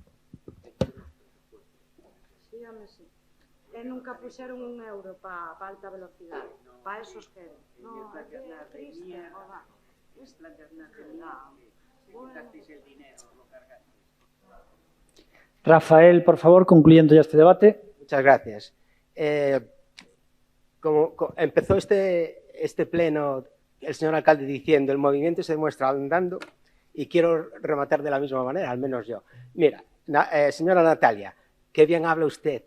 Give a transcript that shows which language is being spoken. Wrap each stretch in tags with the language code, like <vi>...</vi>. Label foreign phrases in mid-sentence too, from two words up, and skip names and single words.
<gl>E nunca puxeron €1 para alta velocidade. Para esos que... Non, é triste, joder.</gl> <es>Rafael, por favor, concluyendo ya este debate. Muchas gracias. Como empezó este pleno el señor alcalde diciendo el movimiento se demuestra andando y quiero rematar de la misma manera, al menos yo. Mira, señora Natalia, qué bien habla usted.</es>